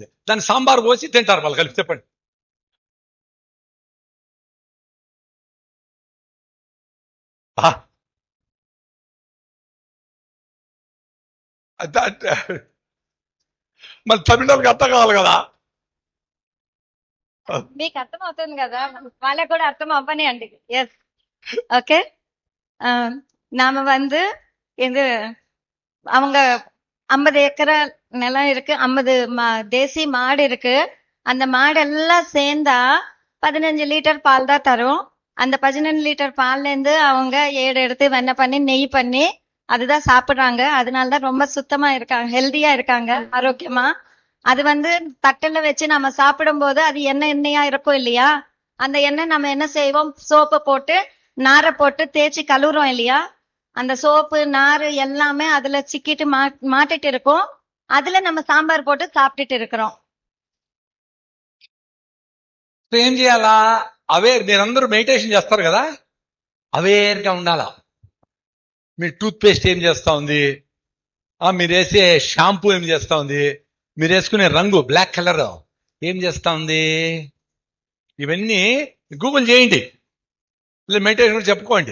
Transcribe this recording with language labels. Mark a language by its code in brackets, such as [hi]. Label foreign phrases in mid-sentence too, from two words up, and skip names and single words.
[te] దాన్ని సాంబార్ పోసి తింటారు వాళ్ళు కలిపి. చెప్పండి. మరి తమిళనాడుకి అర్థం కావాలి కదా. మీకు అర్థం అవుతుంది కదా, వాళ్ళకి కూడా అర్థం అవ్వని అండి. ఎస్, [ta] ஓகே. நாம வந்து இது அவங்க 50 ஏக்கரா நிலம் இருக்கு, 50 தேசி மாடு இருக்கு. அந்த மாடு எல்லாம் சேர்ந்தா 15 லிட்டர் பால் தான் தரும். அந்த 15 லிட்டர் பால்ல இருந்து அவங்க 7 எடுத்து வெண்ணெய் பண்ணி நெய் பண்ணி அதுதான் சாப்பிடுறாங்க. அதனாலதான் ரொம்ப சுத்தமா இருக்காங்க, ஹெல்தியா இருக்காங்க, ஆரோக்கியமா. அது வந்து தட்டுல வச்சு நம்ம சாப்பிடும் போது அது எண்ணெயா இருக்கும் இல்லையா, அந்த எண்ணெய் நம்ம என்ன செய்வோம், சோப்பு போட்டு நாரை போட்டு தேய்ச்சி கழுவுறோம் இல்லையா, அந்த சோப்பு நாறு எல்லாமே அதுல சிக்கிட்டு மாட்டிட்டு இருக்கும். அதுல நம்ம சாம்பார் போட்டு சாப்பிட்டுட்டு இருக்கிறோம். [te] ఏం చేయాలా? అవేర్. మీరందరూ మెడిటేషన్ చేస్తారు కదా, అవేర్గా ఉండాలా. మీ [en] tooth paste [te] ఏం చేస్తా ఉంది, మీరు వేసే షాంపూ ఏం చేస్తా ఉంది, మీరు వేసుకునే రంగు [en] black colour [te] ఏం చేస్తా ఉంది, ఇవన్నీ గూగుల్ చేయండి, ఇలా మెడిటేషన్ కూడా చెప్పుకోండి.